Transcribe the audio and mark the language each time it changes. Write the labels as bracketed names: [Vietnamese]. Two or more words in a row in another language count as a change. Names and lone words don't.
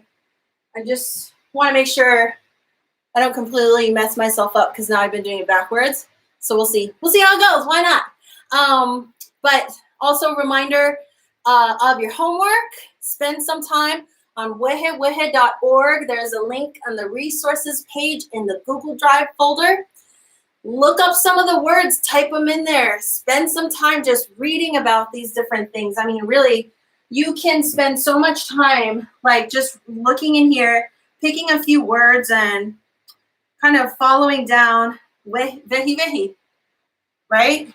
[English] I just want to make sure I don't completely mess myself up because now I've been doing it backwards. So we'll see. We'll see how it goes. Why not? But also a reminder of your homework. Spend some time on weʻeweʻe.org. There's a link on the resources page in the Google Drive folder. Look up some of the words, type them in there. Spend some time just reading about these different things. I mean, really, you can spend so much time like just looking in here, picking a few words and kind of following down vehi, right?